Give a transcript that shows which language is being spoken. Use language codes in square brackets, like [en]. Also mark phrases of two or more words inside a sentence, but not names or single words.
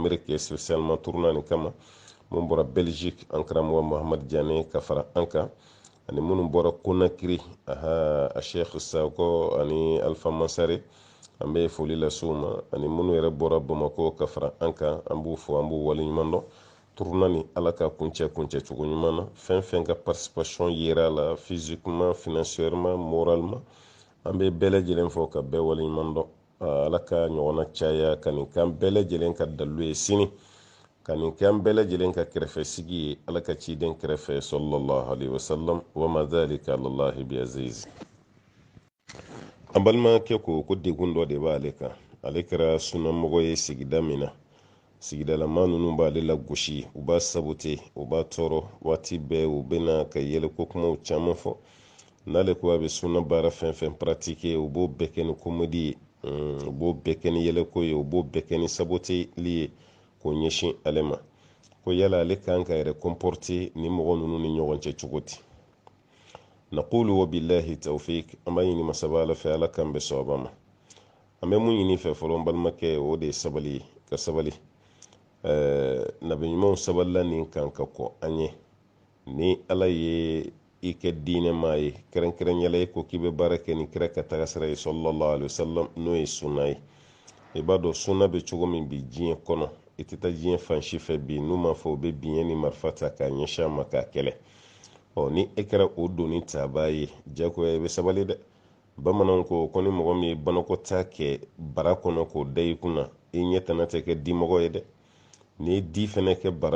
[bm] Amérique [fr] spécialement tournoi [bm] nin kama mun bɔra Belgique an karamɔgɔ Mohamed Diané ka fara an kan ani minnu bɔra Conakry a Cheikh Sakɔ ani Alpha Mansare an bɛ foli lase u ma ani minnu yɛrɛ bɔra Bamako ka fara an kan an b'u fɔ an b'u waleɲuman dɔn tournoi ni ala ka kuncɛ cogo ɲuman na fɛn fɛn ka participation yera la [fr] physiquement financièrement moralement [bm] an bɛ bɛɛ lajɛlen fɔ ka bɛɛ waleɲuman dɔn ala ka ɲɔgɔnna caya ka nin k'an bɛɛ lajɛlen ka dalu ye sini ka nin k'an bɛɛ lajɛlen ka kɛrɛfɛsigi ye ala ka ciden kɛrɛfɛ [ar] صلى الله عليه وسلم وما ذلك على الله بعزيز [bm] an balimakɛ ko degun dɔ de b'ale kan ale kɛra sunnamɔgɔ ye sigida min na sigidalama ninnu b'ale la gosi u b'a sabote u b'a tɔɔrɔ waati bɛɛ u bɛna ka yɛlɛko kumaw caman fɔ n'ale ko a bɛ sunna baara fɛn fɛn paratike u b'o bɛɛ kɛ ni komedi ye u b'o bɛɛ kɛ ni yɛlɛko ye u b'o bɛɛ kɛ ni saboteli ye k'o ɲɛsin ale ma ko yala ale kan ka yɛrɛ comporter ni mɔgɔ ninnu ni ɲɔgɔn cɛ cogo di [ar] نقول وبالله التوفيق [bm] an b'a ɲini masaba ala fɛ ala kan bɛ sɔrɔba ma an bɛ mun ɲini fɛ fɔlɔ n balimakɛ o de ye sabali ye ka sabali nabi ɲumanw sabalila nin kan ka kɔ an ye ni ala ye i kɛ diinɛ maa ye kɛrɛnkɛrɛnyala i ko k'i bɛ baara kɛ ni kira ka taga sira ye [ar] صلى الله عليه وسلم [bm] n'o ye sunna ye i b'a dɔn sunna bɛ cogo min bi diɲɛ kɔnɔ i tɛ taa diɲɛ fan si fɛ bi n'u m'a fɔ u bɛ biɲɛ ni marifa ta k'a ɲɛsin a ma k'a kɛlɛ ni e kɛra o doni taabaa ye jagoya i bɛ sabali dɛ bamananw ko ni mɔgɔ min ye banakɔtaa kɛ bara kɔnɔ k'o da i kunna i ɲɛtana tɛ kɛ dimɔgɔ ye dɛ ni di fɛnɛ kɛ bara